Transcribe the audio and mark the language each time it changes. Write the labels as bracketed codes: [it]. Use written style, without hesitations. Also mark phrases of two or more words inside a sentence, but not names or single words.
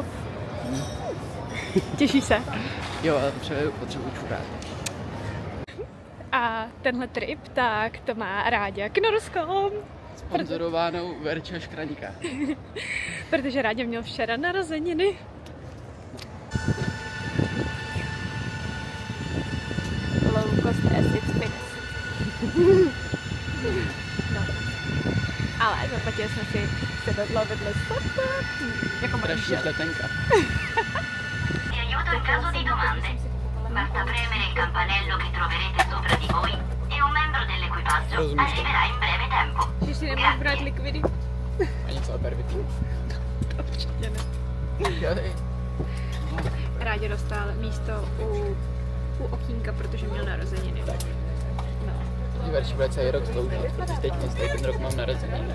[cs] Těšíš se? Jo, ale potřebuji čurát. A tenhle trip, tak to má Ráďa Knorrskou. Sponzorovanou Verča Škraňka. Protože Ráďa měl včera narozeniny. [en] Low cost acid spinach. [cs] No. Ale zaplatili jsme si sedadlo vedle sofa. Jako dražší letenka. [it] Vi aiuto in caso di domande. Basta premere il campanello che troverete sopra di voi e un membro dell'equipaggio arriverà in breve tempo. [cs] Že si nemáš brát likvidy? A něco o pervitin? Určitě ne. Ráďa dostal místo u okýnka, protože měl narozeniny. Tak. No. Verči bude celý rok sloužit, protože teď ten rok mám narozeniny.